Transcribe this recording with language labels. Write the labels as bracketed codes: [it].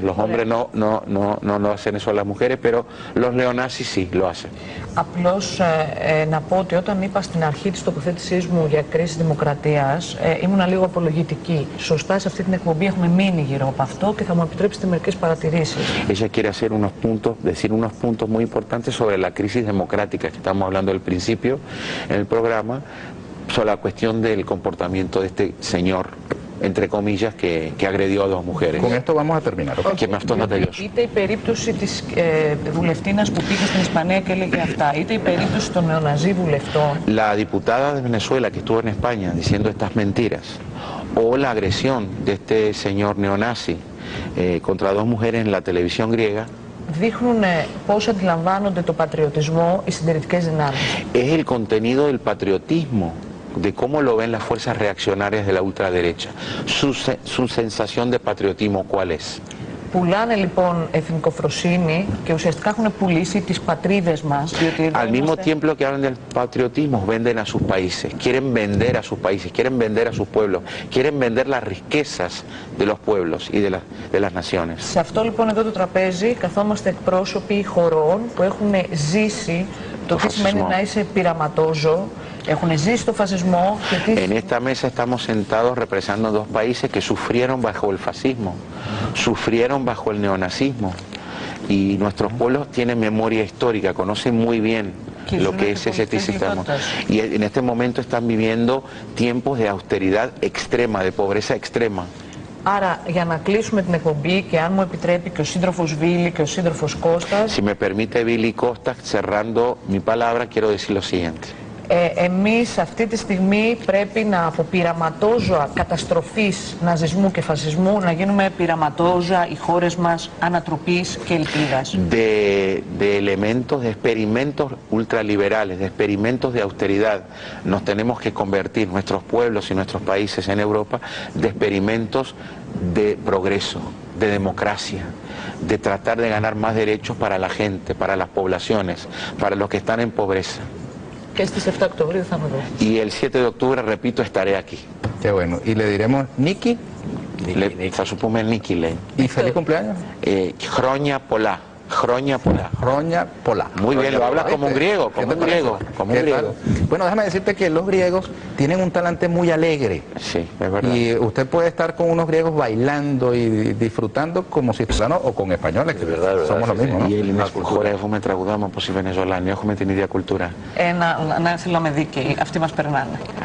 [es] Los hombres no hacen eso a las mujeres, pero los neonazis sí lo hacen. [el] Απλώς να πω ότι όταν είπα στην αρχή της τοποθέτησής μου για κρίση δημοκρατίας, ήμουνα λίγο απολογητική. Σωστά, σε αυτή την εκπομπή έχουμε μείνει γύρω από αυτό και θα μου επιτρέψετε μερικές παρατηρήσεις. [es] Ella quiere hacer decir unos puntos muy importantes sobre la crisis democrática que estamos hablando al principio en el programa, sobre la cuestión del comportamiento de este señor, entre comillas, que agredió a dos mujeres. Con esto vamos a terminar. ¿Okay? [el] Και με αυτό να τελειώσω. Είτε η περίπτωση της βουλευτίνας που πήγε στην Ισπανία και έλεγε αυτά, είτε η περίπτωση των νεοναζί βουλευτών. [es] La diputada de Venezuela que estuvo en España diciendo estas mentiras, o la agresión de este señor neonazi contra dos mujeres en la televisión griega, [el] δείχνουν πώς αντιλαμβάνονται το πατριωτισμό οι συντηρητικές δυνάμεις. [es] Es el contenido del patriotismo, de cómo lo ven las fuerzas reaccionarias de la ultraderecha. Su sensación de patriotismo, ¿cuál es? [el] Πουλάνε λοιπόν εθνικοφροσύνη και ουσιαστικά έχουν πουλήσει τις πατρίδες μας. [es] Al mismo tiempo que hablan del patriotismo, venden a sus países, quieren vender a sus países, quieren vender a sus pueblos, quieren vender las riquezas de los pueblos y de las naciones. [el] Σε αυτό λοιπόν εδώ το τραπέζι καθόμαστε εκπρόσωποι χωρών που έχουν ζήσει το τι σημαίνει να είσαι πειραματόζω, έχουν ζήσει το φασισμό. [es] En esta mesa estamos sentados representando dos países que sufrieron bajo el fascismo, sufrieron bajo el neonazismo, y nuestros pueblos tienen memoria histórica, conocen muy bien lo que es ese sistema. Y en este momento están viviendo tiempos de austeridad extrema, de pobreza extrema. [el] Άρα, για να κλείσουμε την εκπομπή και αν μου επιτρέπει και ο σύντροφος Βίλη και ο σύντροφος Κώστας... [es] Si me permite Billy Costas, cerrando mi palabra, quiero decir lo siguiente. [el] Εμείς αυτή τη στιγμή πρέπει να από πειραματόζωα καταστροφής ναζισμού και φασισμού να γίνουμε πειραματόζωα οι χώρες μας ανατροπής και ελπίδας. [es] De elementos, de experimentos ultraliberales, de experimentos de austeridad, nos tenemos que convertir nuestros pueblos y nuestros países en Europa de experimentos de progreso, de democracia, de tratar de ganar más derechos para la gente, para las poblaciones, para los que están en pobreza. [el] Και στις 7 Οκτωβρίου θα είμαι εδώ. [es] Y el 7 de octubre, repito, estaré aquí. Qué bueno. Y le diremos Niki. [el] Θα σου πούμε Νίκη, λέει. [es] Y feliz cumpleaños. [el] Χρόνια πολλά. Χρόνια πολλά. Roña Pola. [es] Muy bien, lo hablas como un griego, como un griego, como un griego. Bueno, déjame decirte que los griegos tienen un talante muy alegre. Sí, es verdad. Y usted puede estar con unos griegos bailando y disfrutando como si fueran, o con españoles, que somos lo mismo, ¿no? [el] Οι Έλληνες χορεύουμε, τραγουδάμε όπως οι Βενεζολάνοι, έχουμε την ίδια κουλτούρα. Να θέλω να είμαι δίκαιη, αυτοί μας περνάνε.